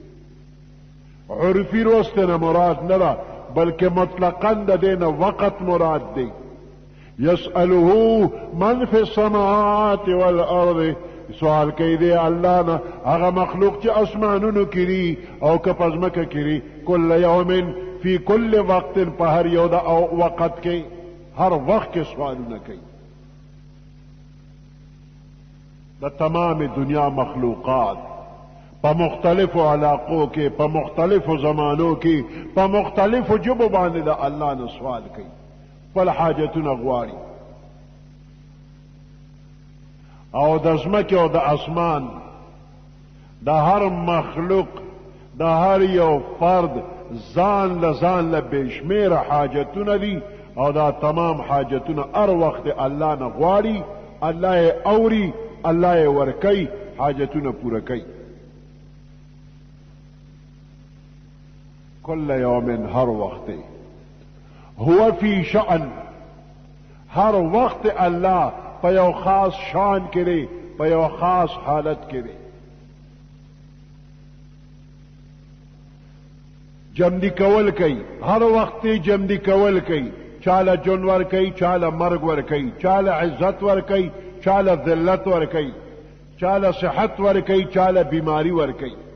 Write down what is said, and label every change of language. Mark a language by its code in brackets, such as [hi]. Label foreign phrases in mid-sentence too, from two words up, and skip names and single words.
[ps] عرفي روز ته نه مراد نه ده بلکې مطلقاً د دې نه وقت مراد دی [ar] یسأله من فی السماوات والارض [ps] سوال کوي دی الله نه هغه مخلوق چې اسمانونو کړي او که پزمکه کړي [ar] کل یوم فی کل وقت [ps] په هر یو د وقت کې هر وخت کې سوالونه کوي د تمام دنیا مخلوقات په مختلفو علاقو کې په مختلفو زمانو کې په مختلفو جبو باندې د الله نه سوال کوي خپل حاجتونه غواړي او د ځمکې او د اسمان د هر مخلوق د هر یو فرد ځان له بشمیره حاجتونه دي او دا تمام حاجتونه هر وخت الله نه غواړي الله یې اوري الله یې ورکوي حاجتونه پوره کوي [ar] کل یوم [ps] هر وقت [ar] هو فی شأن [ps] هر وقت الله په یو خاص شان کې په یو خاص حالت کې جمدی کول کوي هر وخت جمدی کول کوي چاله جون ور کوي چاله مرګ ور کوي چاله عزت ور کوي چاله ذلت ور کوي چاله صحت ور کوي چاله بیماری ور کوي